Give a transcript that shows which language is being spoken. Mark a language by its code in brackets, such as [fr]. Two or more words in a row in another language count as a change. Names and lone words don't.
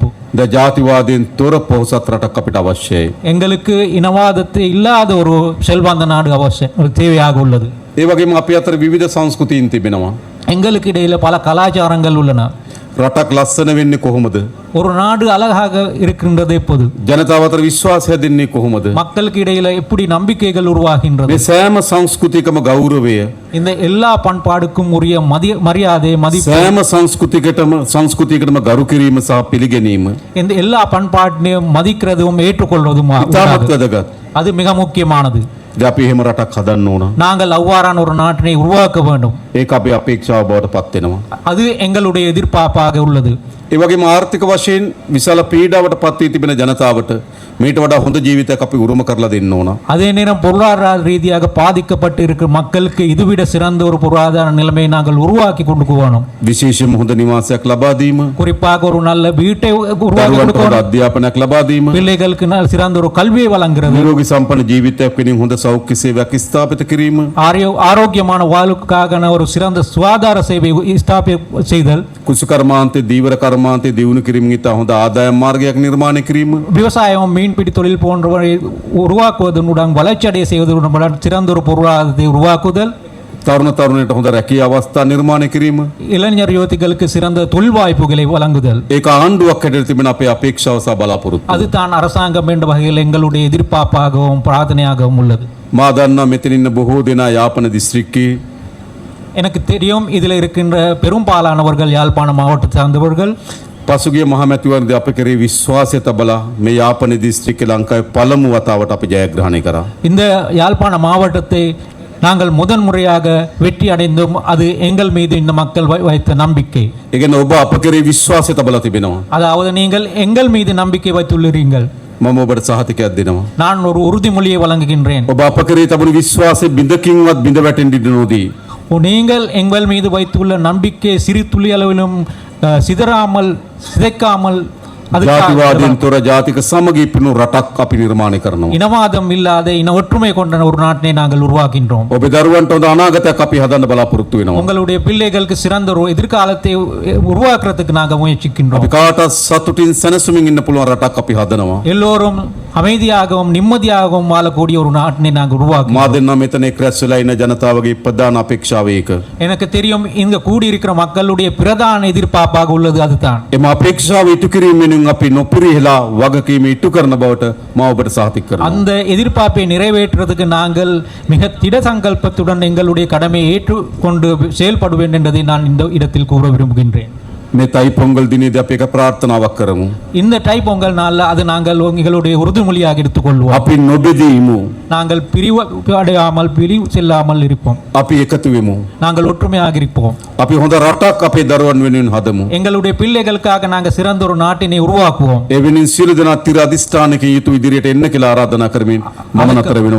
[si] ද ජාතිවාදයෙන් තොර පොහොසත් රටක් අපිට අවශ්‍යයි. [ta] எங்களுக்கு இனவாதத்தை இல்லாத ஒரு செல்வாந்த நாடு அவசியம் ஒரு தேவையாக உள்ளது. [si] ඒ වගේම අපි අතර විවිධ සංස්කෘතීන් තිබෙනවා. [ta] எங்களுக்கு இடையில பல கலாச்சாரங்கள் உள்ளன. [si] රටක් ලස්සන වෙන්නේ කොහොමද? [ta] ஒரு நாடு அழகாக இருக்கின்றது எப்போது? [si] ජනතාව අතර විශ්වාසය දෙන්නේ කොහොමද? [ta] மக்களுக்கு இடையில எப்படி நம்பிக்கைகள் உருவாகின்றது? [si] මේ සෑම සංස්කෘතිකම ගෞරවය [ta] இந்த எல்லா பண்பாடுக்கும் உரிய மரியாதை மதிப்பு [si] සෑම සංස්කෘතියකටම ගරු කිරීම සහ පිළිගැනීම [ta] இந்த எல்லா பண்பாட்டையும் மதிக்கிறதும் ஏற்றுக்கொள்வதும் [si] ඉතාමත් වැදගත්. [ta] அது மிக முக்கியமானது. [si] අපි එහෙම රටක් හදන්න ඕන. [ta] நாங்கள் அவ்வாறான ஒரு நாட்டினை உருவாக்க வேண்டும். [si] ඒක අපේ අපේක්ෂාව බවට පත් වෙනවා. [ta] அது எங்களுடைய எதிர்பார்ப்பாக உள்ளது. [si] ඒ වගේම ආර්ථික වශයෙන් විශාල පීඩාවට පත් වී තිබෙන ජනතාවට මීට වඩා හොඳ ජීවිතයක් අපි උරුම කරලා දෙන්න ඕන. [ta] அதே நேரம் பொருளாதார ரீதியாக பாதிக்கப்பட்டு இருக்கிற மக்களுக்கு இதுவிட சிறந்த ஒரு பொருளாதார நிலைமையை நாங்கள் உருவாக்கி கொண்டு போகணும். [si] විශේෂයෙන්ම හොඳ නිවාසයක් ලබා දීම, [ta] குறிப்பாக ஒரு நல்ல வீட்டை உருவாக்கி [si] දරුවන්ට හොඳ [ta] கொடுக்கணும். [si] අධ්‍යාපනයක් ලබා දීම, [ta] பிள்ளைகளுக்கு சிறந்த ஒரு கல்வியை வழங்குறது, [si] නිරෝගී සම්පන්න ජීවිතයක් වෙනින් හොඳ සෞඛ්‍ය සේවයක් ස්ථාපිත කිරීම, [ta] ஆரோக்கியமான வாழ்வுக்காக ஒரு சிறந்த சுகாதார சேவை செய்தல், [si] කුසකර්මාන්තේ දීවර කර්මාන්තේ දියුණු කිරීමෙන් ඉතා හොඳ ආදායම් මාර්ගයක් නිර්මාණය කිරීම, [ta] விவசாயம் மீன்பிடி தொழில் போன்றவரை உருவாக்குவதனுடன் வளர்ச்சியடைய செய்வதனுடன் சிறந்த ஒரு பொருளாதாரத்தை உருவாக்குதல், [si] තරුණ තරුණයට හොඳ රැකියා අවස්ථා නිර්මාණය කිරීම. [ta] இளைஞர் யுவதிகளுக்கு சிறந்த தொழில் வாய்ப்புகளை வழங்குதல். [si] ඒක ආණ්ඩුවක් හැටියට තිබෙන අපේ අපේක්ෂාව සහ බලාපොරොත්තු. [ta] அதுதான் அரசாங்கம் என்ற வகையில் எங்களுடைய எதிர்பார்ப்பாகவும் பிரார்த்தனையாகவும் உள்ளது. [si] මා දන්නා මෙතන ඉන්න බොහෝ දෙනා යාපන දිස්ත්‍රික්කයේ [ta] எனக்கு தெரியும் இதில் இருக்கின்ற பெரும்பாலானவர்கள் யாழ்ப்பாண மாவட்டத்தை சார்ந்தவர்கள். [si] පසුගිය මහමැතිවරණදී අප කෙරේ විශ්වාසය තබලා මේ යාපන දිස්ත්‍රික්කේ ලංකාවේ පළමු වතාවට අපි ජයග්‍රහණය කරා. [ta] இந்த யாழ்ப்பாண மாவட்டத்தை நாங்கள் முதன்முறையாக வெற்றி அடைந்தோம். அது எங்கள் மீது இந்த மக்கள் வைத்த நம்பிக்கை. [si] ඒ කියන්නේ ඔබ අප කෙරේ විශ්වාසය තබලා තිබෙනවා. [ta] அதாவது நீங்கள் எங்கள் மீது நம்பிக்கை வைத்துள்ளீர்கள். [si] මම ඔබට සහතිකයක් දෙනවා. [ta] நான் ஒரு உறுதிமொழியை வழங்குகின்றேன். [si] ඔබ අප කෙරේ තබන විශ්වාසය බිඳකින්වත් බිඳ වැටෙන්න ඉඩ නොදී [ta] நீங்கள் எங்கள் மீது வைத்துள்ள நம்பிக்கை சிறு துளி அளவிலும் சிதறாமல் சிதைக்காமல் [si] ජාතිවාදීන් තොර ජාතික සමගී පිණු රටක් අපි නිර්මාණය කරනවා. [ta] இனவாதம் இல்லாத இன ஒற்றுமை கொண்ட ஒரு நாட்டை நாங்கள் உருவாக்கின்றோம். [si] ඔබේ දරුවන්ට හොඳ අනාගතයක් අපි හදන්න බලාපොරොත්තු වෙනවා. [ta] உங்களுடைய பிள்ளைகளுக்கு சிறந்த ஒரு எதிர்காலத்தை உருவாக்குறதுக்கு நாங்கள் முயற்சிக்கின்றோம். [si] අපි කාටත් සතුටින් සැනසුමින් ඉන්න පුළුවන් රටක් අපි හදනවා. [ta] எல்லோரும் அமைதியாகவும் நிம்மதியாகவும் வாழக்கூடிய ஒரு நாட்டினை நாங்கள் [si] මා [ta] உருவாக்குவோம். [si] දෙන්නා මෙතන එක් රැස් වෙලා ඉන්න ජනතාවගේ ප්‍රධාන අපේක්ෂාව ඒක. [ta] எனக்கு தெரியும் இங்க கூடியிருக்கிற மக்களுடைய பிரதான எதிர்பார்ப்பாக உள்ளது அதுதான். [si] එම අපේක්ෂාව ඉටු කිරීමෙන් අපි නොපිරිහෙලා වගකීම ඉටු කරන බවට මා ඔබට සහතික කරනවා. [ta] அந்த எதிர்பார்ப்பை நிறைவேற்றுறதுக்கு நாங்கள் மிக திட சங்கல்பத்துடன் எங்களுடைய கடமையை ஏற்றுக்கொண்டு செயல்படுவேன் என்பதை நான் இந்த இடத்தில் கூற விரும்புகின்றேன். [si] මේ තයි පොංගල් දිනේදී අපි එක ප්‍රාර්ථනාවක් කරමු. [ta] இந்த தை பொங்கல் நாளில் அது நாங்கள் எங்களுடைய உறுதிமொழியாக எடுத்துக்கொள்வோம். [si] අපි නොබෙදීමු. [ta] நாங்கள் பிரிவு அடையாமல் பிரிவு செல்லாமல் இருப்போம். [si] අපි එකතු වෙමු. [ta] நாங்கள் ஒற்றுமையாக இருப்போம். [si] අපි හොඳ රටක් අපේ දරුවන් වෙනුවෙන් හදමු. [ta] எங்களுடைய பிள்ளைகளுக்காக நாங்கள் சிறந்த ஒரு நாட்டினை உருவாக்குவோம். [si] ඒ වෙනින් සියලු දෙනා තිර අධිෂ්ඨානකින් යුතු ඉදිරියට එන්න කියලා ආරාධනා කරමින් මම නතර වෙනවා.